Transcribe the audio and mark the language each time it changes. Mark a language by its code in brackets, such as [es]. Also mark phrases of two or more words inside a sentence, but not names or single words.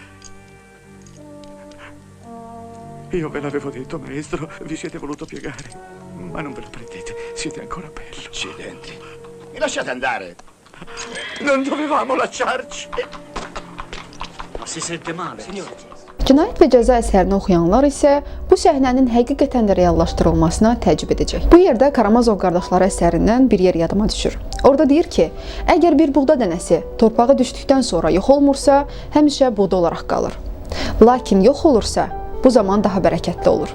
[it] Io ve l'avevo detto, maestro, vi siete voluto piegare. Ma non ve lo prendete, siete ancora bello. Accidenti. Mi lasciate andare. Non dovevamo lasciarci. Ma si sente male? Signore. [az] Cinayət və Cəza əsərini oxuyanlar isə bu səhnənin həqiqətən də reallaşdırılmasına təəccüb edəcək. Bu yerdə Karamazov qardaşları əsərindən bir yer yadıma düşür. Orada deyir ki, əgər bir buğda dənəsi torpağa düşdükdən sonra yox olmursa, həmişə buğda olaraq qalır. Lakin yox olursa, bu zaman daha bərəkətli olur.